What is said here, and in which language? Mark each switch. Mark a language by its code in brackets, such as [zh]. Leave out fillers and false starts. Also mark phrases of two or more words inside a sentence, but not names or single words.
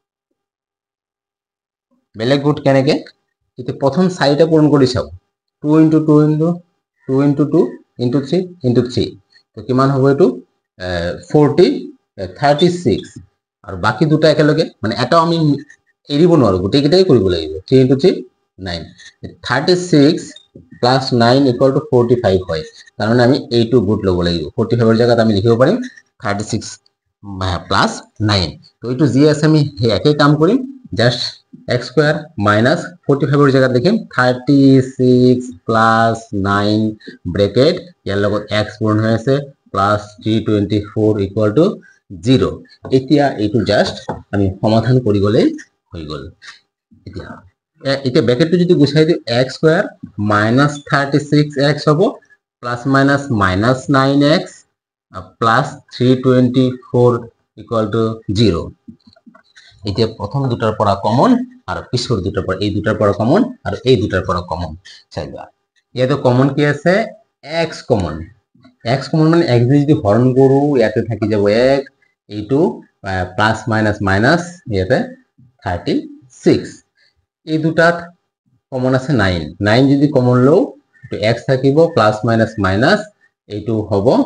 [as] বেলেগ গুট কেনেকে এতিয়া প্ৰথম চাৰিটা পূৰণ কৰি চাও 2 * 2 * 2 * 2 * 3 * 3 তো কিমান হ'ব এটো 36 আৰু বাকি দুটা একেলগে মানে এটা আমি এৰিব নোৱাৰো গুটেই কেটাই কৰিব লাগিব 3 * 3 9 36 plus 9 [en] equal to [as] 45 হয় কারণ আমি এই2 গুট লব লাগিব 45 এর জায়গাত আমি লিখিব পারিম 36 plus 9 তো এইটো জি আছে আমি একই কাম কৰিম জাস্ট x স্কয়ার minus 45 এর জায়গাত লিখিম 36 plus 9 ব্র্যাকেট ইয়ার লগত x পূরণ হৈ আছে [en] plus 324 equal to [as] 0 এতিয়া এইটো জাস্ট আমি সমাধান কৰি গলে হৈ গল এতিয়া ব্র্যাকেটটো যদি গুছাই দিও x স্কয়ার minus 36x হবো [en] plus minus minus 9x plus 324 equal [as] to 0 এতিয়া প্রথম দুটার পৰা কমন আর পিছৰ দুটার পৰা এই দুটার পৰা কমন আর এই দুটার পৰা কমন চাইবা ইয়াতে কমন কি আছে x কমন মানে x যদি হরণ কৰো ইয়াতে থাকি যাব 1 এইটো [en] plus minus minus [as] ইয়াতে 36 এই দুটাত কমন আছে 9 যদি কমন লও তো x থাকিব [en] plus minus minus [as] এইটো হ'ব